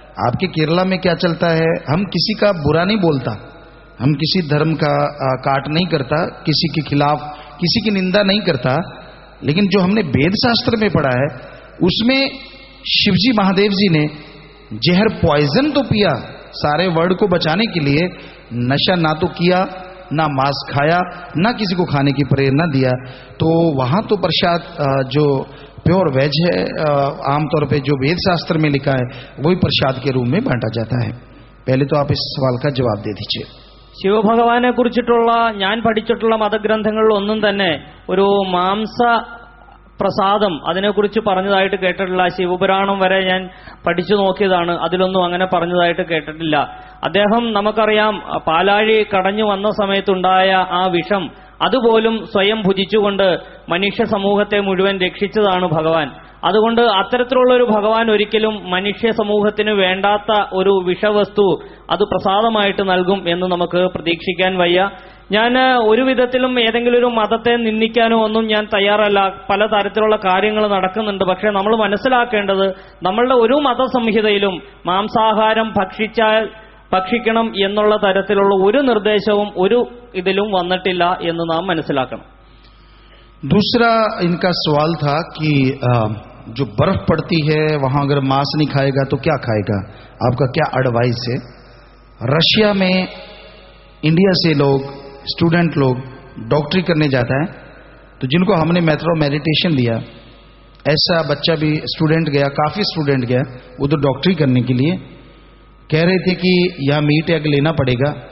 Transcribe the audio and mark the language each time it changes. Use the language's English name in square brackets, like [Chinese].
[Hindi] आपके केरला में क्या चलता है, हम किसी का बुरा नहीं बोलता, हम किसी धर्म का काट नहीं करता, किसी के खिलाफ किसी की निंदा नहीं करता, लेकिन जो हमने वेद शास्त्र में पढ़ा है उसमें शिवजी महादेव जी ने जहर पॉइजन तो पिया सारे वर्ल्ड को बचाने के लिए, नशा ना तो किया, ना मांस खाया, ना किसी को खाने की प्रेरणा दिया। तो वहां तो प्रसाद जो प्योर वेज है, आमतौर पे जो वेद शास्त्र में लिखा है वही प्रसाद के रूप में बांटा जाता है। पहले तो आप इस सवाल का जवाब दे दीजिए। [Malayalam] ശിവഭഗവാനെ കുറിച്ചിട്ടുള്ള ഞാൻ പഠിച്ചിട്ടുള്ള മതഗ്രന്ഥങ്ങളിൽ ഒന്നും തന്നെ ഒരു മാംസ പ്രസാദം അതിനെക്കുറിച്ച് പറഞ്ഞതായിട്ട് കേട്ടിട്ടില്ല. ശിവപുരാണം വരെ ഞാൻ പഠിച്ചു നോക്കിയതാണ്, അതിലൊന്നും അങ്ങനെ പറഞ്ഞതായിട്ട് കേട്ടിട്ടില്ല. അദ്ദേഹം നമുക്കറിയാം, പാലാഴി കടഞ്ഞു വന്ന സമയത്തുണ്ടായ ആ വിഷം അതുപോലും സ്വയം ഭുജിച്ചുകൊണ്ട് മനുഷ്യ സമൂഹത്തെ മുഴുവൻ രക്ഷിച്ചതാണ് ഭഗവാൻ. അതുകൊണ്ട് അത്തരത്തിലുള്ള ഒരു ഭഗവാൻ ഒരിക്കലും മനുഷ്യ സമൂഹത്തിന് വേണ്ടാത്ത ഒരു വിഷവസ്തു അത് പ്രസാദമായിട്ട് നൽകും എന്ന് നമുക്ക് പ്രതീക്ഷിക്കാൻ വയ്യ. ഞാൻ ഒരു വിധത്തിലും ഏതെങ്കിലും ഒരു മതത്തെ നിന്ദിക്കാനോ ഒന്നും ഞാൻ തയ്യാറല്ല. പല തരത്തിലുള്ള കാര്യങ്ങൾ നടക്കുന്നുണ്ട്. പക്ഷെ നമ്മൾ മനസ്സിലാക്കേണ്ടത്, നമ്മളുടെ ഒരു മതസംഹിതയിലും മാംസാഹാരം ഭക്ഷിക്കണം എന്നുള്ള തരത്തിലുള്ള ഒരു നിർദ്ദേശവും ഒരു ഇതിലും വന്നിട്ടില്ല എന്ന് നാം മനസ്സിലാക്കണം. [Hindi] दूसरा इनका सवाल था कि जो बर्फ पड़ती है वहां अगर मांस नहीं खाएगा तो क्या खाएगा, आपका क्या एडवाइस है? रशिया में इंडिया से लोग स्टूडेंट लोग डॉक्टरी करने जाता है, तो जिनको हमने मेथड ऑफ मेडिटेशन दिया, ऐसा बच्चा भी स्टूडेंट गया, काफी स्टूडेंट गया उधर डॉक्टरी करने के लिए, कह रहे थे कि यहां मीट एग लेना पड़ेगा।